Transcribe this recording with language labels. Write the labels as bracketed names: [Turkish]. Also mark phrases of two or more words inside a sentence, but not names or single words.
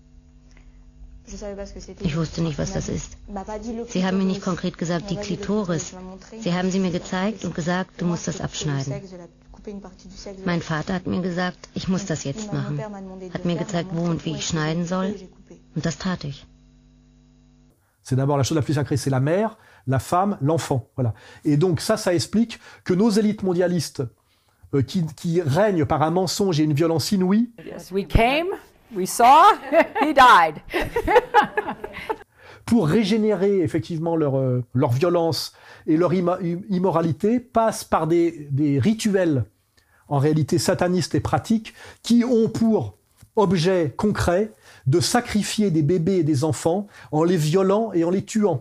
[German] Ich wusste nicht, was das ist. Sie haben mir nicht konkret gesagt, die Klitoris. Sie haben sie mir gezeigt und gesagt, du musst das abschneiden. Mein Vater hat mir gesagt, ich muss das jetzt machen. Hat mir gezeigt, wo und wie ich schneiden soll. Und das tat ich. [French] C'est d'abord la chose la plus sacrée, c'est la mère, la femme, l'enfant. Voilà. Et donc ça explique que nos élites mondialistes qui règnent par un mensonge et une violence inouïe. [English] Yes, we came, we saw, he died. [French] Pour régénérer effectivement leur violence et leur immoralité, passent par des rituels en réalité satanistes et pratiques qui ont pour objet concret de sacrifier des bébés et des enfants en les violant et en les tuant.